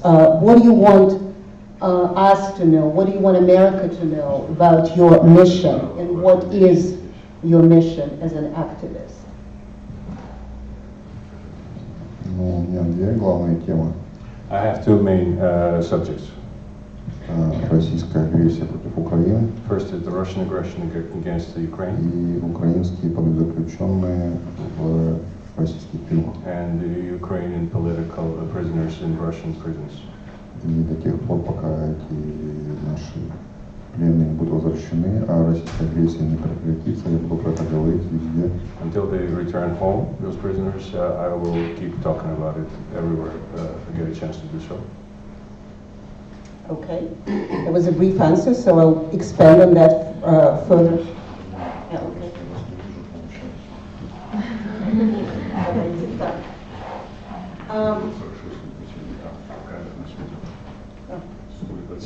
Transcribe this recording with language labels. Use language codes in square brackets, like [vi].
[en] What do you want us to know? What do you want America to know about your mission? And what is your mission as an activist? [ru] У меня две главные темы. [en] I have two main subjects. [ru] Российская агрессия против Украины. [en] First is the Russian aggression against the Ukraine. [ru] И украинские политзаключенные в российских тюрьмах. [en] And the Ukrainian political prisoners in Russian prisons. [ru] И до тех пор, пока эти наши пленные будут возвращены, а российская агрессия не прекратится, я буду про это говорить везде. [en] Until they return home, those prisoners, I will keep talking about it everywhere I get a chance to do so. Okay, that was a brief answer, so I'll expand on that further. Yeah, okay.